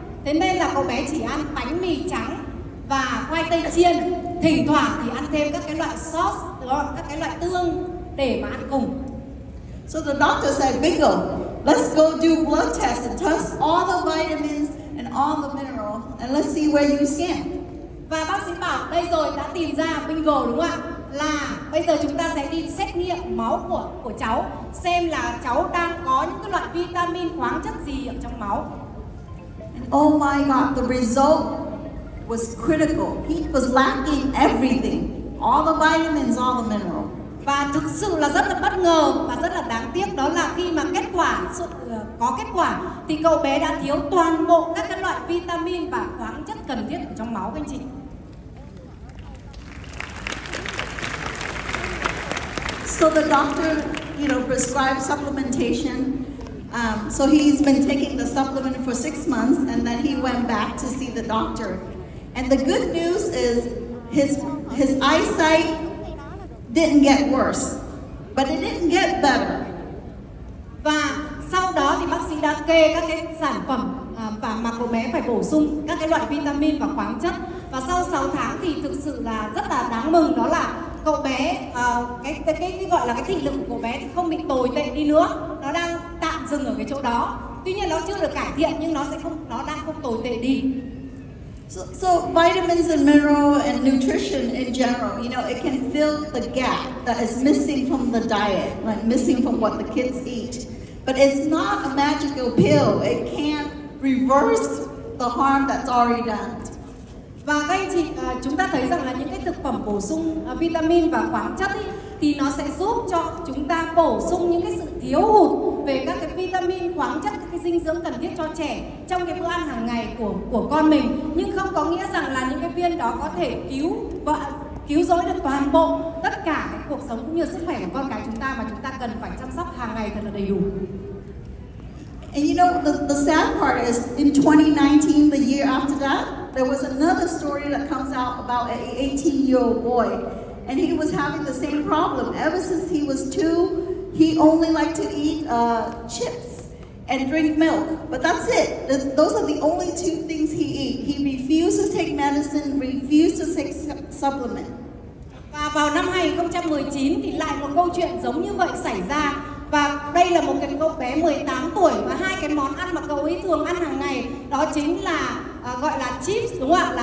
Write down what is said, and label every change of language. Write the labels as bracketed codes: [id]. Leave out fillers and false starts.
[vi] Thế nên là cậu bé chỉ ăn bánh mì trắng và khoai tây chiên, thỉnh thoảng thì ăn thêm các cái loại sauce, đúng không? Các cái loại tương để mà ăn cùng. [en] So the doctor said, Bingo, let's go do blood tests and test all the vitamins and all the minerals and let's see where you stand. [vi] Và bác sĩ bảo đây rồi, đã tìm ra bingo đúng không ạ? Là bây giờ chúng ta sẽ đi xét nghiệm máu của cháu, xem là cháu đang có những cái loại vitamin, khoáng chất gì ở trong máu. [en] And oh my God, the result was critical. He was lacking everything, all the vitamins, all the minerals. [vi] Và thực sự là rất là bất ngờ và rất là đáng tiếc, đó là khi mà có kết quả thì cậu bé đã thiếu toàn bộ các cái loại vitamin và khoáng chất cần thiết ở trong máu các anh chị. [en] So the doctor, prescribed supplementation. So he's been taking the supplement for 6 months, and then he went back to see the doctor. And the good news is his eyesight didn't get worse, but it didn't get better. [vi] Và sau đó thì bác sĩ đã kê các cái sản phẩm mà cậu bé phải bổ sung các cái loại vitamin và khoáng chất. Và sau 6 tháng thì thực sự là rất là đáng mừng, đó là cậu bé cái gọi là cái thị lực của cậu bé thì không bị tồi tệ đi nữa, nó đang tạm dừng ở cái chỗ đó. Tuy nhiên nó chưa được cải thiện nhưng nó đang không tồi tệ đi. [en] So vitamins and mineral and nutrition in general, it can fill the gap that is missing from the diet, like missing from what the kids eat. But it's not a magical pill. It can't reverse the harm that's already done. [vi] Và các anh chị, chúng ta thấy rằng là những cái thực phẩm bổ sung vitamin và khoáng chất ý, thì nó sẽ giúp cho chúng ta bổ sung những cái sự thiếu hụt về các cái vitamin, khoáng chất, các cái dinh dưỡng cần thiết cho trẻ trong cái bữa ăn hàng ngày của con mình. Nhưng không có nghĩa rằng là những cái viên đó có thể cứu rỗi được toàn bộ tất cả cái cuộc sống cũng như sức khỏe của con cái chúng ta, mà chúng ta cần phải chăm sóc hàng ngày thật là đầy đủ. [en] And the sad part is in 2019, the year after that, there was another story that comes out about an 18-year-old boy. And he was having the same problem. Ever since he was 2, he only liked to eat chips and drink milk. But that's it. Those are the only 2 things he eats. He refused to take medicine, refused to take supplement. [vi] Và vào năm 2019 thì lại một câu chuyện giống như vậy xảy ra. Và đây là một cái cậu bé 18 tuổi và 2 cái món ăn mà cậu ấy thường ăn hàng ngày đó chính là gọi là chips, đúng không ạ?